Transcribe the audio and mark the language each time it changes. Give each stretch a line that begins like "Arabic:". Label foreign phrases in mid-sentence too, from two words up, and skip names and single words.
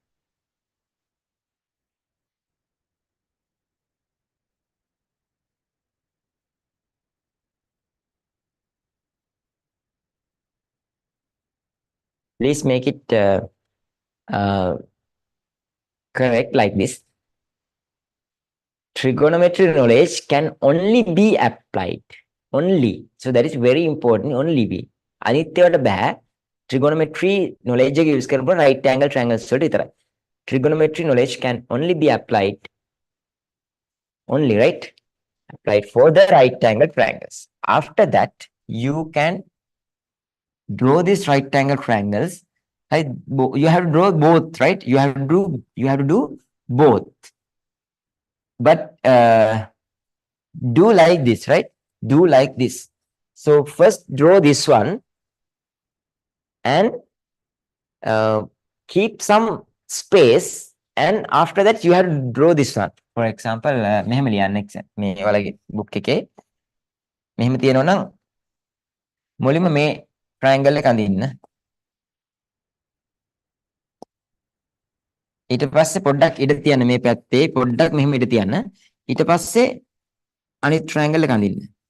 English: Please make it uh, correct like this. Trigonometry knowledge can only be applied. Only. So that is very important. Only be.
Sinhala: අනිත්‍යවට බෑ.
English: Trigonometry knowledge
Sinhala: එක use කරනකොට
English: right angle triangles
Sinhala: වලට විතරයි.
English: Trigonometry knowledge can only be applied. Only, right? Applied for the right angle triangles. After that, you can draw these right angle triangles. Right? You have to draw both, right? You have to do both. But do like this, right? Do like this. So first draw this one and keep some space, and after that you have to draw this one. For example,
Sinhala: මෙහෙම ලියන්න මේ ඔයාලගේ book එකේ මෙහෙම තියෙනවා නම් මුලින්ම මේ triangle එක අඳින්න. ඊට පස්සේ පොඩ්ඩක් ඉඩ තියන්න මේ පැත්තේ පොඩ්ඩක් මෙහෙම ඉඩ තියන්න. ඊට පස්සේ අනිත් triangle එක අඳින්න.